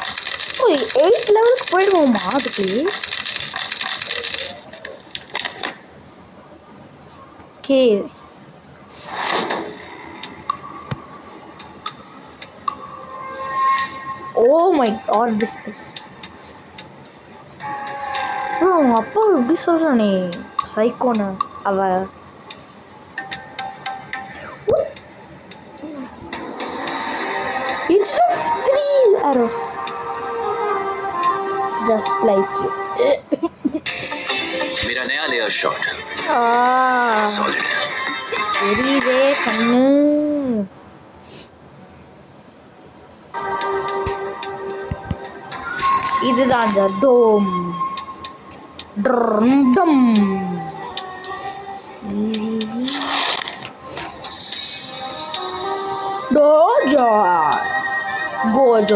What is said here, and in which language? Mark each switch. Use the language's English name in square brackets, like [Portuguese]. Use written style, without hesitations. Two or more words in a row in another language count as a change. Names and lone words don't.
[Tamil] 8 லெவலுக்கு போயிடுவோமா அதுக்கு? ஓகே [English] oh my god this bro. [Tamil] அவங்க அப்பா எப்படி சொல்கிறானே சைக்கோன்னு. [English] அவ instead of 3 arrows just like you. [Hindi] मेरा नया [English] layer shot [Hindi] सॉलिड है. [Tamil] தெரியுதே கண்ணு. இதுதான் அந்த டோம் டம் டோஜோ கோஜோ.